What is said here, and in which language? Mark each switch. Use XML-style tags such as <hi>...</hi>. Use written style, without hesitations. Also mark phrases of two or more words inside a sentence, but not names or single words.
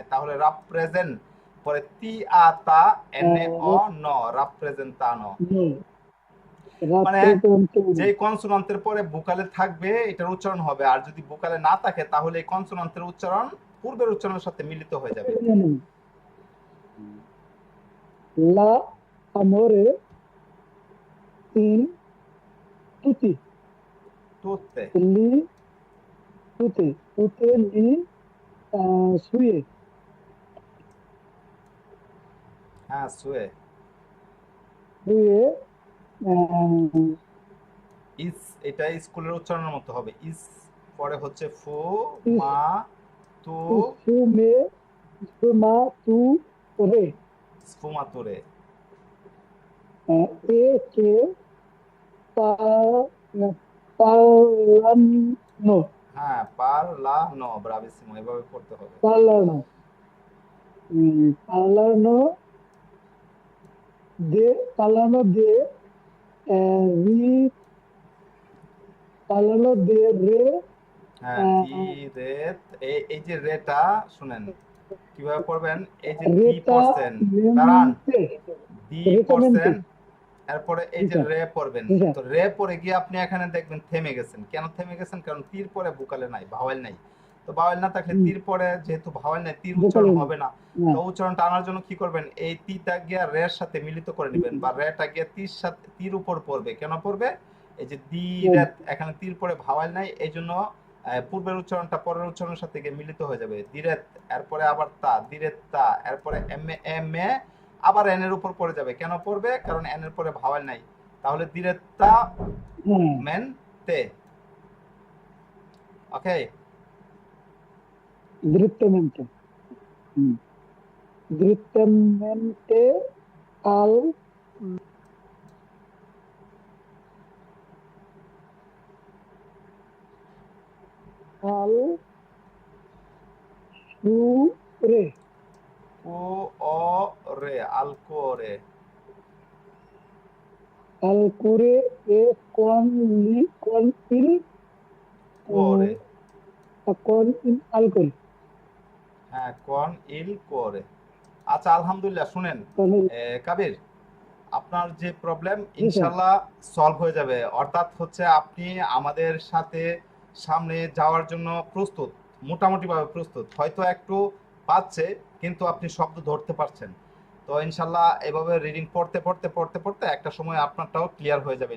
<bn>তাহলে রাপ প্রেজেন্ট, পরে তি আ তা এন এ অ ন, রাপ প্রেজেন্ট তা ন। no, মানে</bn> <it>rappresentare,</it> <bn>যে কনসোনান্টের পরে ভোকালে থাকবে এটার উচ্চারণ হবে, আর যদি ভোকালে না থাকে তাহলে এই কনসোনান্টের উচ্চারণ পূর্বের উচ্চারণের সাথে মিলিত হয়ে যাবে।</bn> <it>la amore in tutti, তুতে, li, tutte, tutte li sue,</it> <bn>হ্যাঁ সুয়ে।</bn> <it>sue, uh,</it> <bn>ইস, এটা স্কুলের উচ্চারণের মতো হবে। ইস, পরে হচ্ছে ফু,</bn> <it>is, মা, তু, sume, suma, tu, re, স্ফুমাতুরে। e che pa, parlano,</it> <bn>হ্যাঁ পার লা নো, ব্রাভিসিমো, এভাবে পড়তে হবে।</bn> <it>parlano, parlano parlano de ri, parlano de re,</it> <bn>হ্যাঁ দি, রে, এই যে রেটা শুনেন কিভাবে পড়বেন। এই যে দি পড়ছেন, দাঁড়ান,</bn> <it>retamente,</it> <bn>দি পড়ছেন,</bn> <it>retamente,</it> <bn>এরপরে এই যে</bn> <it>dica,</it> <bn>রে পড়বেন।</bn> <it>dica,</it> <bn>তো রে পরে গিয়ে আপনি এখানে দেখবেন থেমে গেছেন। কেন থেমে গেছেন? কারণ তীর পরে ভোকালে নাই, ভাওয়েল নাই। তো ভাওয়েল না থাকলে তীর পরে যেহেতু ভাওয়েল নাই, তীর উচ্চারণ</bn> <it>vocale no,</it> <bn>হবে না। তো no, উচ্চারণটা আনার জন্য কি করবেন? এই তীটা গিয়া রের সাথে মিলিত করে নেবেন, বা রেটা গিয়া তীর সাথে, তীর উপর পড়বে। কেন পড়বে? এই যে দি রে, এখানে তীর পরে ভাওয়েল নাই, এই জন্য পূর্বের উচ্চারণটা পরের উচ্চারণের সাথে গিয়ে মিলিত হয়ে যাবে। দিরেত, এরপরে আবার তা, দিরেত তা, এরপরে এম এ, এম এ, আবার এন এর উপর পড়ে যাবে। কেন পড়বে? কারণ এন এর পরে ভাওয়েল নাই। তাহলে দিরেত্তা no, মেন তে। ওকে,</bn> <it>direttamente, mm, direttamente al, al sure,</it> <bn>কু অ রে, আলকোরে,</bn> <it>al cuore e con il, কোরে, con il alcol,</it> <bn>হ্যাঁ</bn> <it>con il cuore.</it> <bn>আচ্ছা আলহামদুলিল্লাহ। শুনেন</bn> <it>con il,</it> <bn>কাবির, আপনার যে প্রবলেম</bn> <it>sì, sir,</it> <bn>ইনশাল্লাহ সলভ হয়ে যাবে। অর্থাৎ হচ্ছে আপনি আমাদের সাথে সামনে যাওয়ার জন্য প্রস্তুত, মোটামুটিভাবে প্রস্তুত। হয়তো একটু পাচ্ছে, কিন্তু আপনি শব্দ ধরতে পারছেন। তো ইনশাল্লাহ এভাবে রিডিং পড়তে পড়তে পড়তে পড়তে একটা সময় আপনারটাও ক্লিয়ার হয়ে যাবে</bn>